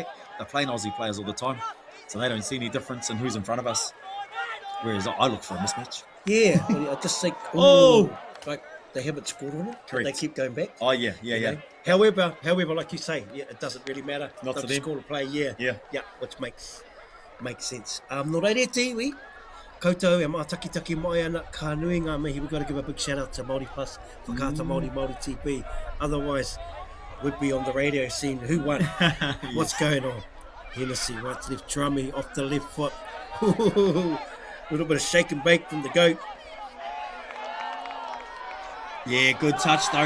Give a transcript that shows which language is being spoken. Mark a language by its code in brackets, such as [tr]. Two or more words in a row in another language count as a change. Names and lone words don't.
[en] They're playing Aussie players all the time, so they don't see any difference in who's in front of us. Whereas I look for a mismatch. Yeah, I just think, like they haven't scored on it. Correct. They keep going back. Oh, yeah. You know? However, like you say, yeah, it doesn't really matter. Not to They've them. scored a play, yeah, which makes sense. [mi] No reire te iwi, koutou e mātakitaki mai ana ka nui ngā mihi. [en] We've got to give a big shout out to Māori Plus, Whakaata Māori, Māori TP. Otherwise, we'd be on the radio scene. Who won? What's going on? Hennessy, right to left, drummy off the left foot. A little bit of shake and bake from the goat. Yeah, good touch though.